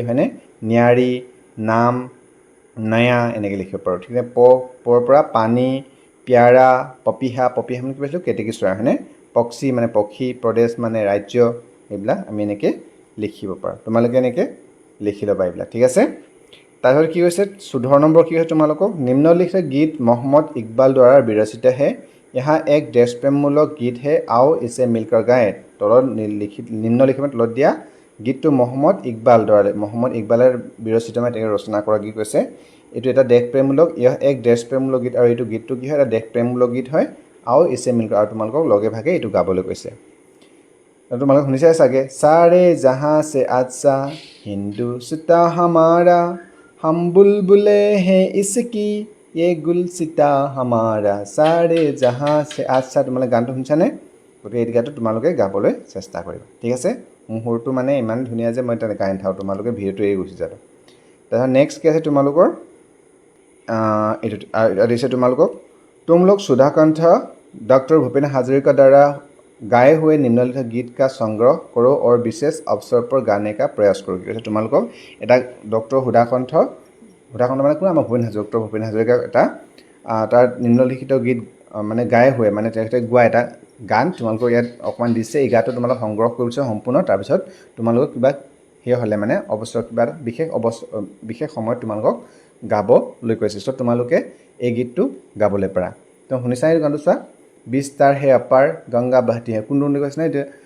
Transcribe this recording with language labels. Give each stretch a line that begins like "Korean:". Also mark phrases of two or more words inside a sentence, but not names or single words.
Assamese: হয়নে ন্যাৰী নাম নয়া এনেকৈ লিখিব পাৰোঁ ঠিক আছে পৰ পৰা পানী প্যাৰা পপিহা মানে কি পাইছোঁ কেতেকী চৰাই হয়নে পক্ষী মানে পক্ষী প্ৰদেশ মানে ৰাজ্য এইবিলাক আমি এনেকৈ লিখিব পাৰোঁ তোমালোকে এনেকৈ লিখি ল'বা এইবিলাক ঠিক আছে তাৰপিছত কি হৈছে 14 নম্বৰ কি হয় তোমালোকক নিম্নলিখিত গীত
Hindi: मोहम्मद इकबाल द्वारा विरचित है यहाँ एक देशप्रेममूलक गीत है आओ इसे मिलकर गाएं
Assamese: তলত নিম্নলিখিত তলত দিয়া গীতটো মোহাম্মদ ইকবালৰ বিৰচিত মানে তেওঁ ৰচনা কৰা গীত কৈছে এইটো এটা দেশপ্ৰেমমূলক এক দেশপ্ৰেমমূলক গীত আৰু এইটো গীতটো কি হয় এটা দেশপ্ৰেমমূলক গীত হয়
Hindi: आओ इसे मिलकर
Assamese: আৰু তোমালোকক লগে ভাগে এইটো গাবলৈ কৈছে তোমালোকে শুনিছাই চাগে
Hindi: सारे जहां से अच्छा हिंदुस्तां हमारा हम बुलबुले हैं इसकी ये गुलसिता हमारा सारे जहां से अच्छा
Assamese: তোমালোকে গানটো শুনিছানে গতিকে এই গানটো তোমালোকে গাবলৈ চেষ্টা কৰিবা ঠিক আছে মোৰ সুৰটো মানে ইমান ধুনীয়া যে মই এটা গাই নাথাকোঁ তোমালোকে ভিডিঅ'টো এৰি গুচি যাবা তাৰপিছত নেক্সট কি আছে তোমালোকৰ এইটো দিছে তোমালোকক
Hindi: तुम लोग सुधाकंठ डॉक्टर भूपेन हाजरिका द्वारा गाए हुए निम्नलिखित गीत का संग्रह करो और विशेष अवसर पर गाने का प्रयास करो
Assamese: কি তোমালোকক এটা ডক্টৰ সুধাকণ্ঠ মানে কোন আমাৰ ডক্টৰ ভূপেন হাজৰিকা এটা তাৰ নিম্নলিখিত গীত মানে গাই हुए মানে তেখেতে গোৱা এটা গান তোমালোকক ইয়াত অকমান দিছে এই গানটো তোমালোক সংগ্ৰহ কৰিছে সম্পূৰ্ণ তাৰপিছত তোমালোকক কিবা হে হ'লে মানে অৱসৰ কিবা বিশেষ সময়ত তোমালোকক গাবলৈ কৈছে চ' তোমালোকে এই গীতটো গাবলৈ পাৰা তো শুনিছা এই গানটো চোৱা
Hindi: विस्तार है अपार गंगा बहती है
Assamese: কোনটো কৈছে না এইটো